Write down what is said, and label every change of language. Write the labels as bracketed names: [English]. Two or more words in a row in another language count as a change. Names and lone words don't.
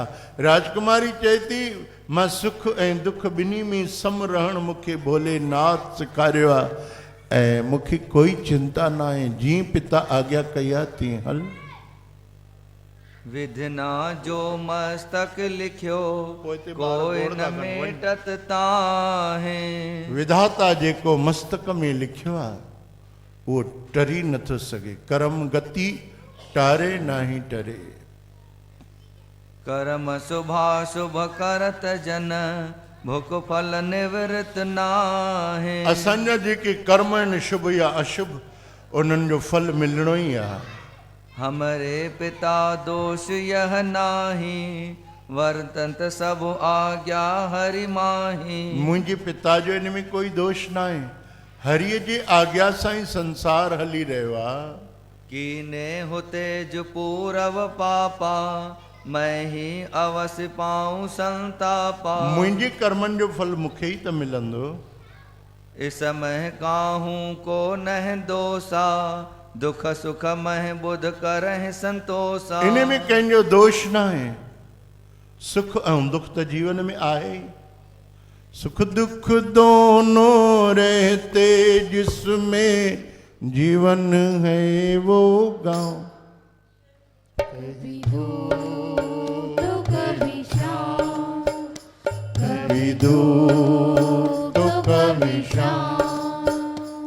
[Sindhi] राजकुमारी चए थी मां सुख ऐं दुख ॿिन्ही में सम रहण मूंखे भोलेनाथ सेखारियो आहे ऐं मूंखे कोई चिंता न आहे। जीअं पिता आज्ञा कई आहे तीअं हल। विधना जो मस्तक लिखियो, [Hindi] कोई न मेटत ताहे। [Sindhi] विधाता जेको मस्तक में लिखियो आहे उहो टरी नथो सघे। [Hindi] कर्म गति टारे नाही टरे। कर्म शुभाशुभ करत जन, भुख फल निवृत नाहे। [Sindhi] असांजा जेके कर्म आहिनि शुभ या अशुभ, उन्हनि जो फल मिलणो ई आहे। [Hindi] हमरे पिता दोष यह नाही, वर्तंत सब आज्ञा हरि माही। [Sindhi] मुंहिंजे पिता जो इन में कोई दोष न आहे। हरिय जी आज्ञा सां ई संसार हली रहियो आहे। [Hindi] कीने होते जो पूरव पापा, मैं ही अवश्य पाऊं संतापा। [Sindhi] मुंहिंजे कर्मनि जो फल मूंखे ई त मिलंदो। [Hindi] इस मह काहूं को नह दोषा, दुख सुख मह बुध करह संतोषा। [Sindhi] इन में कंहिंजो दोष न आहे। सुख ऐं दुख त जीवन में आहे ही। [Hindi] सुख दुख दोनों रहते जिसमें जीवन है वो गाँव। कभी धूप तो कभी शाम, कभी धूप तो कभी शाम।